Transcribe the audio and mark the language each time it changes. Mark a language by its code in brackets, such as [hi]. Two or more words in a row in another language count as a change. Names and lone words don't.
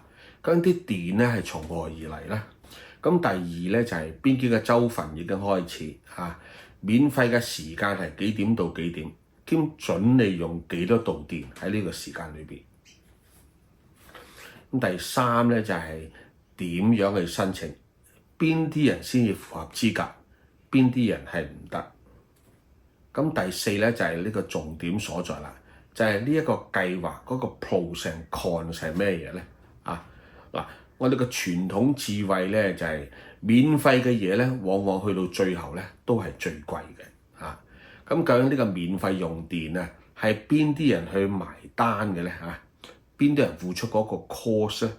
[yue] 咁啲電咧係從何而嚟咧？咁第二咧就係邊幾個州份已經開始免費嘅時間係幾點到幾點，兼準你用幾多度電喺呢個時間裏邊。咁第三咧就係點樣去申請，邊啲人先至符合資格，邊啲人係唔得。咁第四咧就係呢個重點所在啦，就係呢一個計劃嗰個 [en] pros and cons [yue] 係咩嘢咧？嗱，我哋個傳統智慧咧就係免費嘅嘢咧，往往去到最後咧都係最貴嘅嚇。咁究竟呢個免費用電啊，係邊啲人去埋單嘅咧嚇？邊啲人付出嗰個 cost 咧？